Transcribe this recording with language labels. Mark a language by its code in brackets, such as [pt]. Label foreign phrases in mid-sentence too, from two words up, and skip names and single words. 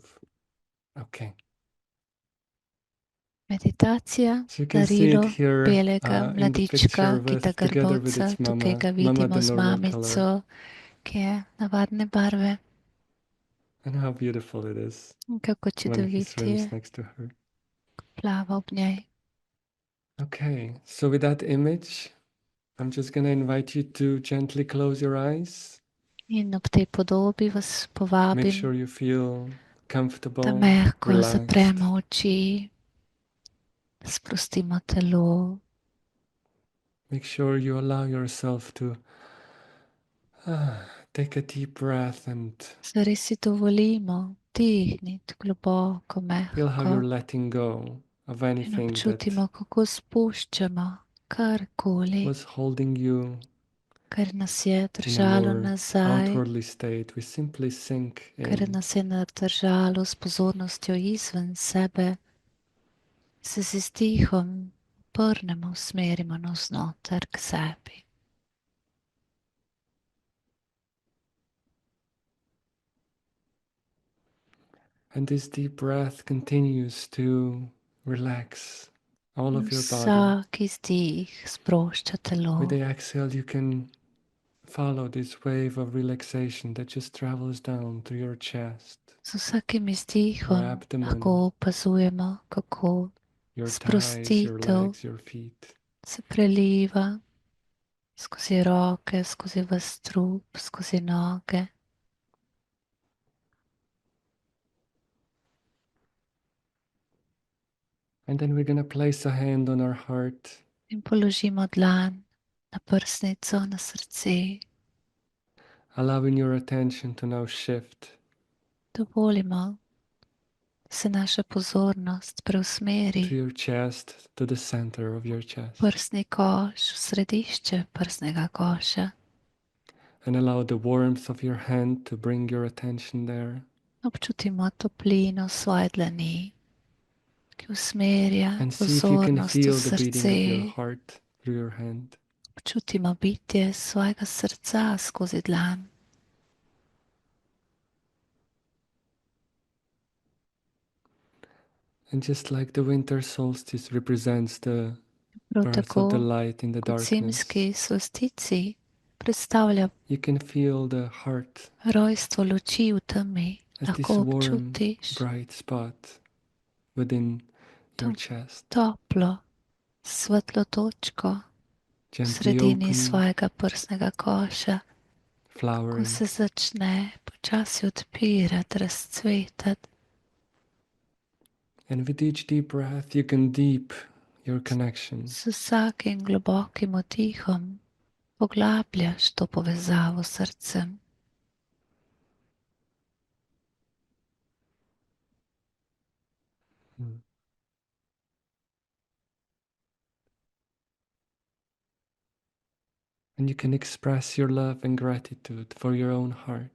[en] Okay. [sl] Meditacija, [en] So you can see [sl] darilo [en] it here [sl] belega [en] in the [sl] mladička, [en] picture [sl] ki ta [en] together with [sl] grbavca. [en] its mama. [sl] Tukaj ga [en] Mama [sl] vidimo [en] the [sl] z [en] normal [sl] mamico, [en] color. [sl] ki je navadne barve. [en] And how beautiful it is [sl] In kako [en] when he [sl] čudovit [en] swims [sl] je, [en] next to her. [sl] plava ob njej. [en] Okay, so with that image, I'm just going to invite you to gently close your eyes. [sl] In ob tej podobi vas [en] Make [sl] povabim, [en] sure you feel [sl] da [en] comfortable, [sl] mehko [en] relaxed. [sl] zapremo oči, sprostimo telo. [en] Make sure you allow yourself to take a deep breath and [sl] Zares si dovolimo vdihniti globoko, [en] feel how you're [sl] mehko [en] letting go of [sl] in [en] anything that [sl] občutimo, kako spuščamo karkoli, [en] was holding you [sl] kar nas je [en] in a [sl] držalo [en] more [sl] nazaj, [en] outwardly state. We simply sink [sl] kar [en] in. [sl] nas je držalo s pozornostjo izven sebe, se z izdihom obrnemo, usmerimo navznoter k sebi. [en] And this deep breath continues to relax all [sl] In [en] of your body. [sl] vsak izdih sprošča telo. [en] With the exhale, you can follow this wave of relaxation that just travels down to your chest, [sl] Z vsakim [en] your [sl] izdihom [en] abdomen, [sl] lahko opazujemo, kako [en] your thighs, your [sl] sprostitev [en] legs, your feet. [sl] se preliva skozi roke, skozi vas trup, skozi noge. [en] And then we're going to place a hand on our heart, [sl] In položimo dlan na prsnico, na srce. [en] allowing your attention to now shift [sl] Dovolimo, da se naša pozornost preusmeri [en] to your chest, to the center of your chest. [sl] prsni koš, v središče prsnega koša. [en] And allow the warmth of your hand to bring your attention there. [sl] Občutimo toplino svoje dlani, ki usmerja [en] And see if you can [sl] pozornost v [en] feel the beating of your [sl] srce. [en] heart through your hand. [sl] Občutimo bitje svojega srca skozi dlan. [en] And just like the winter solstice represents the [sl] Prav [en] birth of the [sl] tako [en] light in the [sl] kot [en] darkness, [sl] zimski solsticij predstavlja [en] you can feel the heart [sl] rojstvo luči v temi, [en] as this [sl] lahko [en] warm, [sl] občutiš [en] bright spot within your [sl] to [en] chest, [sl] toplo, svetlo točko v [en] gently [sl] sredini [en] open, [sl] svojega prsnega koša, ko [en] flowering. [sl] se začne počasi odpirati, razcvetati. [en] And with each deep breath, you can deep your connection. [sl] S vsakim globokim oddihom poglabljaš to povezavo s srcem. Mm. [en] And you can express your love and gratitude for your own heart.